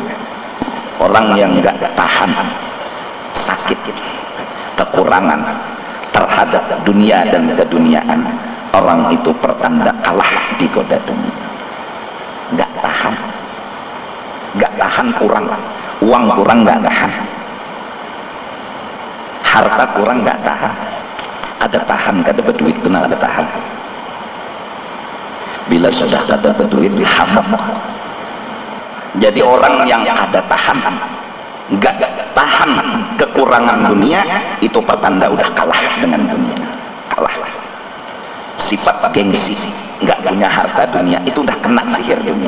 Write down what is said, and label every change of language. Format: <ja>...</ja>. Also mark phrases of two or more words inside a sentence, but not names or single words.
<id>Orang yang enggak tahan sakit, kekurangan terhadap dunia dan keduniaan, orang itu pertanda kalah digoda dunia. Enggak tahan kurang, uang kurang enggak tahan, harta kurang enggak tahan,</id> <bjn>ada tahan, kada berduit kena ada tahan. Bila sudah kada berduit hamam.</bjn> <id>Jadi orang yang ada tahan, enggak tahan kekurangan dunia, itu pertanda udah kalah dengan dunia, kalah. Sifat gengsi, enggak punya harta dunia, itu udah kena sihir dunia.</id>